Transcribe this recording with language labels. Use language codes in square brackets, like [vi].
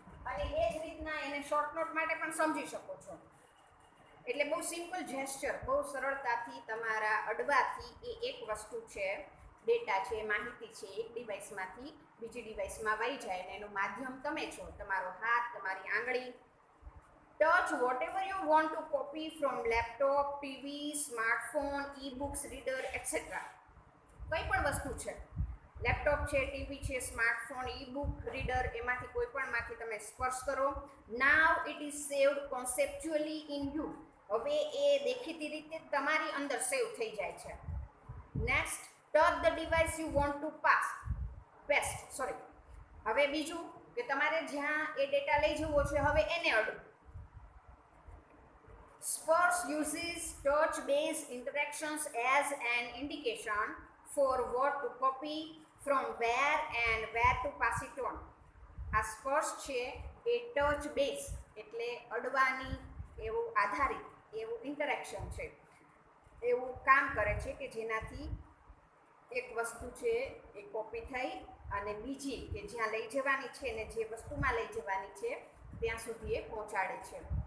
[gu] અને એ જ રીતના એને શોર્ટ નોટ માટે પણ સમજી શકો છો. એટલે બહુ સિમ્પલ જેસ્ચર, બહુ સરળતાથી તમારા અડવાથી એ એક વસ્તુ છે, ડેટા છે, માહિતી છે, એક ડિવાઇસમાંથી બીજી ડિવાઇસમાં વહી જાય અને એનું માધ્યમ તમે છો, તમારો હાથ, તમારી આંગળી. [en] Touch whatever you want to copy from laptop, TV, smartphone, e-books, reader, etc. [gu] કંઈ પણ વસ્તુ છે, લેપટોપ છે, ટીવી છે, સ્માર્ટફોન, ઈ-બુક, રીડર, એમાંથી કોઈ પણમાંથી તમે સ્પર્શ કરો. [en] Now it is saved conceptually in you. [gu] હવે એ દેખીતી રીતે તમારી અંદર સેવ થઈ જાય છે. [en] Next, touch the device you want to paste. [gu] હવે બીજું કે તમારે જ્યાં એ ડેટા લઈ જવો છે હવે એને અડું. [en] Spurs uses touch-based interactions as an indication for what to copy from where and where to pass it on. [gu] આ સ્પર્શ છે એ ટચ બેઝ એટલે અડવાની એવું આધારિત એવું ઇન્ટરેક્શન છે, એવું કામ કરે છે કે જેનાથી એક વસ્તુ છે એ કોપી થઈ અને બીજી કે જ્યાં લઈ જવાની છે ને જે વસ્તુમાં લઈ જવાની છે ત્યાં સુધી એ પહોંચાડે છે.